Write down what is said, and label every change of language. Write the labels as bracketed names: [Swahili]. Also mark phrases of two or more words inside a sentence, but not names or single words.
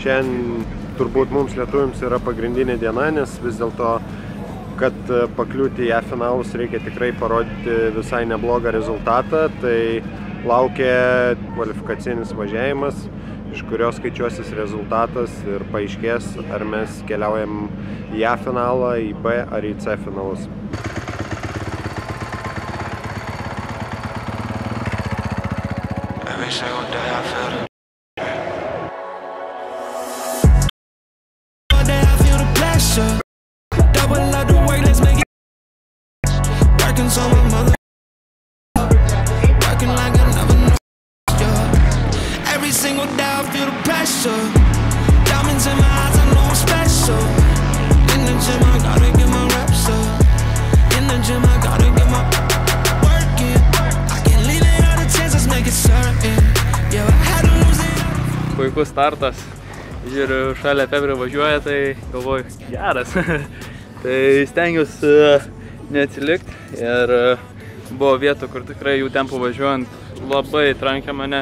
[Lithuanian] Šiandien turbūt mums lietuviams yra pagrindinė diena, nes vis dėlto, kad pakliūti į finalus reikia tikrai parodyti visai neblogą rezultatą, tai laukia kvalifikacinis važiavimas, iš kurio skaičiuosis rezultatas ir paaiškės, ar mes keliaujam į A finalą, į B ar į C finalus. [English] Every single day I feel the all day I feel the pressure. Double up the work, let's make it. Working so my mother working like I never know. Every single day I feel the pressure. Diamonds in my eyes, I know I'm special. In the gym I gotta get my reps up. In the gym I gotta get my [Lithuanian] Puikus startas. Žiūriu, šalia Pebrė važiuoja, tai galvoju, geras. Tai stengiuosi neatsilikti ir buvo vietų, kur tikrai jų tempu važiuojant labai trankė mane.